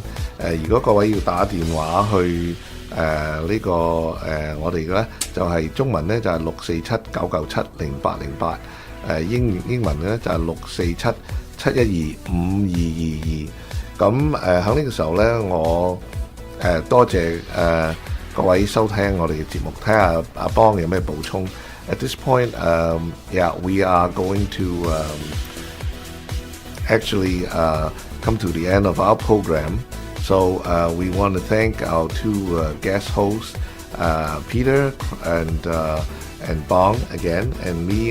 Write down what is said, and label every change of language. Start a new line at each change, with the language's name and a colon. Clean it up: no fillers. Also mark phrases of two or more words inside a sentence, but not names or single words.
Cantonese: 如果各位要打電話去我哋嘅咧就係中文咧就係647-997-0808，英文咧就係647-712-5222。咁喺呢個時候咧，我多謝各位收聽我哋嘅節目，睇下阿邦有咩補充。
English: At this point, we are going to actually come to the end of our program. So we want to thank our two guest hosts, Peter and Bong again, and me.